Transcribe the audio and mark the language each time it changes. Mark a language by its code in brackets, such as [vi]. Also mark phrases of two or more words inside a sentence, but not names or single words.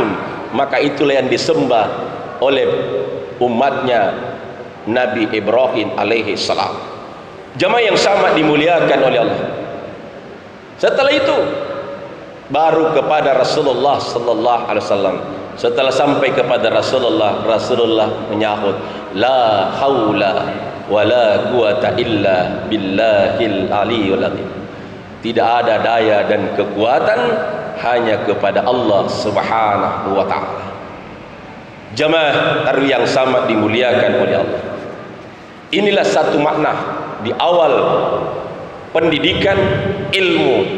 [id] Maka itulah yang disembah oleh umatnya Nabi Ibrahim [ar] عليه السلام. [id] Jamaah yang sama dimuliakan oleh Allah. Setelah itu baru kepada Rasulullah [ar] صلى الله عليه وسلم. [id] Setelah sampai kepada Rasulullah, Rasulullah menyahut, [ar] لا حول ولا قوة إلا بالله العلي العظيم. [id] Tidak ada daya dan kekuatan hanya kepada [ar] الله سبحانه وتعالى. [id] Jamaah tarawih yang sama dimuliakan oleh Allah. Inilah satu makna di awal pendidikan ilmu.